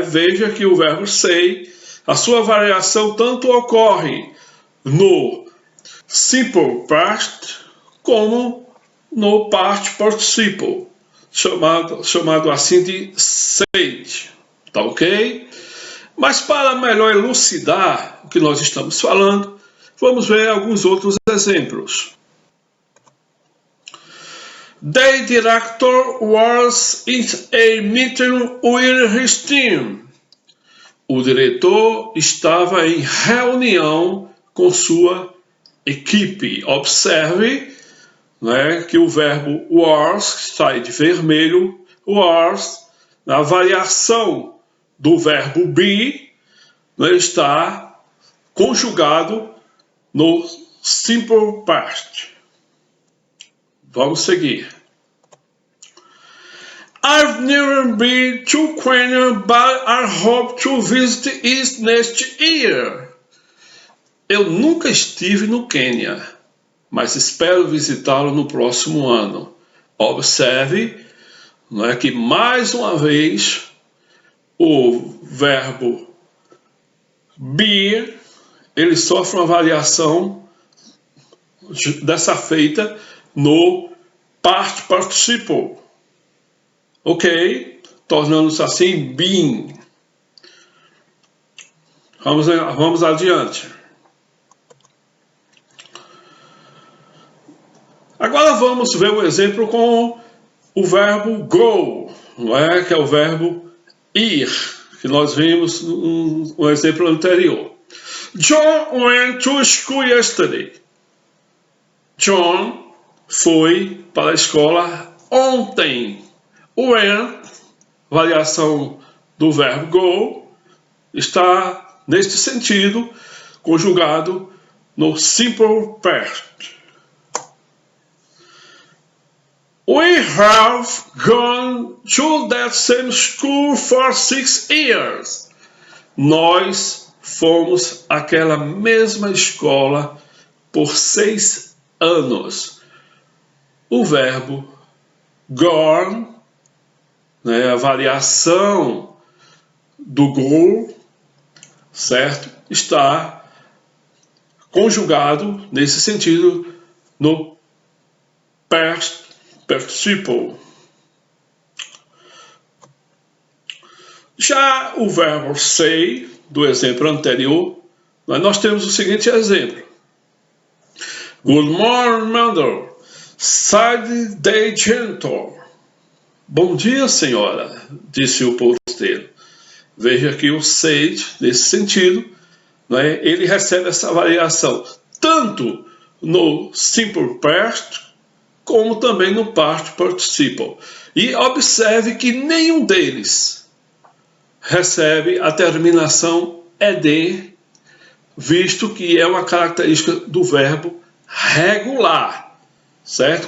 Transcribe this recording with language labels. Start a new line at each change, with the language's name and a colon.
Portuguese: Veja que o verbo say, a sua variação tanto ocorre no simple past como no past participle, chamado assim de said, tá ok? Mas para melhor elucidar o que nós estamos falando, vamos ver alguns outros exemplos.
English: The director was in a meeting with his team.
Portuguese: O diretor estava em reunião com sua equipe. Observe, né, que o verbo was, está aí de vermelho, was, na variação do verbo be, né, está conjugado no simple past. Vamos seguir.
English: I've never been to Kenya, but I hope to visit it next year.
Portuguese: Eu nunca estive no Quênia, mas espero visitá-lo no próximo ano. Observe, não é, que mais uma vez o verbo be, ele sofre uma variação dessa feita no past participle, ok? Tornando-se assim been. Vamos adiante. Agora vamos ver um exemplo com o verbo go, não é? Que é o verbo ir, que nós vimos no exemplo anterior.
English: John went to school yesterday.
Portuguese: John foi para a escola ontem. Went, variação do verbo go, está neste sentido conjugado no simple past.
English: We have gone to that same school for 6 years.
Portuguese: Nós fomos àquela mesma escola por 6 anos. O verbo gone, né, a variação do go, certo? Está conjugado nesse sentido no past participle. Já o verbo say, do exemplo anterior, nós temos o seguinte exemplo.
English: Good morning, mother, said the janitor.
Portuguese: Bom dia, senhora, disse o porteiro. Veja que o said, nesse sentido, né, ele recebe essa variação tanto no simple past como também no past participle. E observe que nenhum deles recebe a terminação ed, visto que é uma característica do verbo regular, certo?